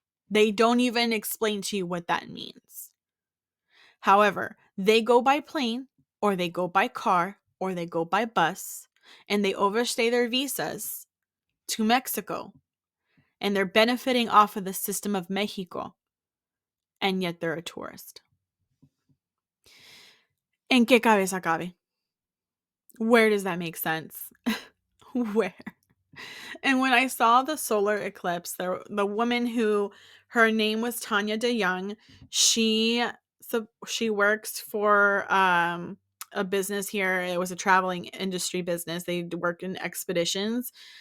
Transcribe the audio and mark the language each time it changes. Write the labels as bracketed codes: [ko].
[en] They don't even explain to you what that means. However, they go by plane, or they go by car, or they go by bus, and they overstay their visas to Mexico, and they're benefiting off of the system of Mexico, and yet they're a tourist. [es] ¿En qué cabeza cabe? Where does that make sense? [en] Where? And when I saw the solar eclipse, the woman who her name was Tanya DeYoung, she she works for a business here. It was a traveling industry business. They worked in expeditions.